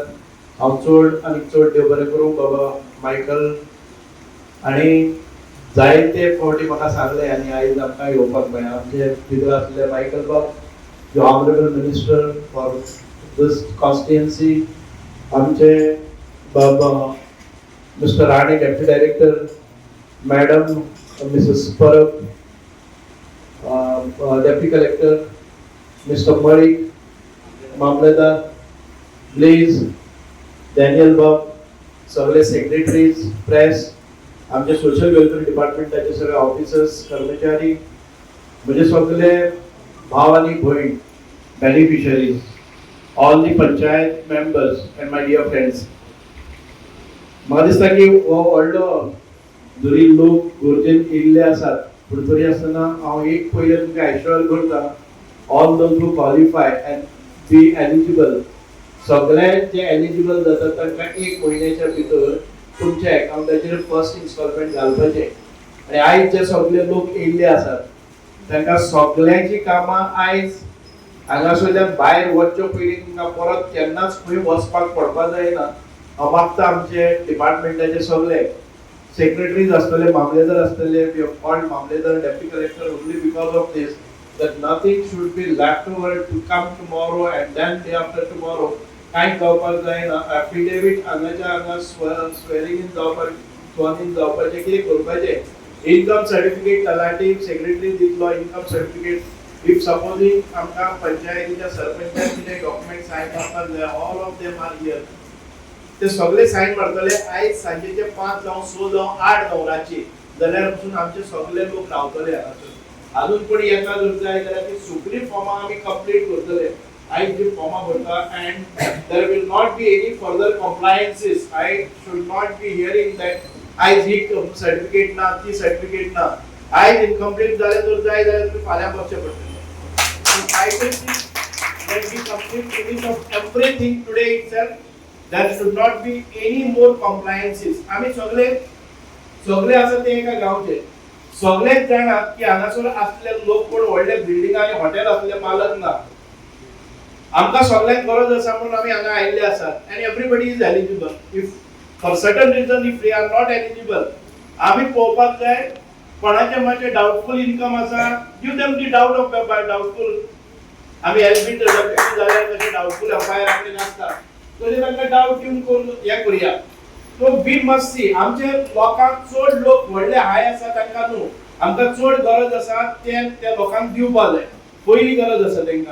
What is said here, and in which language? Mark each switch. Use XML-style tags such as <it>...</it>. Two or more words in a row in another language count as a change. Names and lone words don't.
<kok>हांव चड आनी चड देव बरें करूं बाबा मायकल आनी जायते फावटी म्हाका सांगले आनी आयज आमकां येवपाक मेळ्ळें. आमचे भितर आसले मायकल बॉब जो</kok> <en>honorable minister for this constituency,</en> <kok>आमचे Mr.</kok> <en>Rani, Deputy Director, Madam Mrs. Parab, Deputy Collector, Mr. Malik, Mamladar, Blaze, Daniel Bob,</en> <kok>सगळे सेक्रेटरीज, प्रेस, आमचे</kok> <en>social welfare</en> <kok>डिपार्टमेंटाचे सगळे ऑफिसर्स, कर्मचारी, म्हणजे सगळे भाव आणि भयण, बेनिफिशरीज,</kok> <en>all the panchayat members and my dear friends.</en> <kok>म्हाका दिसता की हो व्हडलो जरी लोक गरजेन येयल्ले आसात पूण तरी आसतना हांव एक पयले तुमकां एश्योर करता,</kok> <en>all those who qualify and be eligible,</en> <kok>सगळे जे एलिजिबल जातात तांकां एक म्हयन्याच्या भितर तुमच्या अकाउंटाचेर</kok> <en>first instalment</en> <kok>घालपाचें. आनी आयज जे सगळे लोक येयल्ले आसात तांकां सगळ्यांची कामां आयज हांगासरल्यान भायर वचचे पयलीं तुमकां परत केन्नाच खंय वचपाक पडपाक जायना. हांव मागता आमचे डिपार्टमेंटाचे सगळे सेक्रेटरीज आसतले, मामलेदार आसतले,</kok> <en>we have called Mamlatdar, Deputy Collector only because of this that nothing should be left over to come tomorrow and then day after tomorrow.</en> <kok>कांय जावपाक जायना. एफिडेविट हांगाच्या हांगा</kok> <en>swearing in</en> <kok>जावपाक,</kok> <en>sworn in</en> <kok>जावपाचें कितें करपाचें,</kok> <en>income certificate</en> <kok>तलाटी सेक्रेटरी दितलो,</kok> <en>income certificate. If supposing</en> <kok>आमकां पंचायतीच्या सरपंचान कितें डॉक्युमेंट सायन करपाक जाय,</kok> <en>All of them are here.</en> <kok>ते सगळे सायन मारतले आयज सांजेचे 5 जावं 6 जावं 8 जावं रातची, जाल्यार पसून आमचे सगळे लोक रावतले हांगासर. अजून पण येता जर जाय जाल्यार ती सगळी फॉर्मां आमी कंप्लीट करतले. आयज जी फॉर्मां भरता</kok> <en>and there will not be any further compliances. I should not be hearing that</en> <kok>आयज ही सर्टिफिकेट ना, ती सर्टिफिकेट ना. आयज इनकम्प्लीट जाले जर जाय जाल्यार तुमी फाल्यां करचें पडटलें.</kok> <en>I will see that we complete finish of everything today itself. There should not be any more compliances.</en> <kok>आम्ही सगळे आसा ते एका गावचे सगळेच जाणात की हांगासर असले लोक कोण व्हडले बिल्डिंग आणि हॉटेल असले मालक ना. आमकां सगळ्यांक गरज आसा म्हणून आमी हांगा आयिल्ले आसात</kok> <en>and everybody is eligible. If for certain reason if we are not eligible,</en> <kok>आमी पळोवपाक जाय कोणाचे मातशे डाउटफुल इनकम आसा,</kok> <en>give them the doubt of doubtful.</en> <kok>आमी एलबी डेप्युटी जाल्यार तशें</kok> <en>doubtful FIR</en> <kok>आपले नासता, तरी तांकां डाउट येवन करून हें करुया.</kok> <en>so we must see</en> <kok>आमचे लोकांक चड लोक व्हडले हाय आसा तांकां न्हू, आमकां चड गरज आसा त्या लोकांक दिवपाक जाय, पयली गरज आसा तांकां.</kok>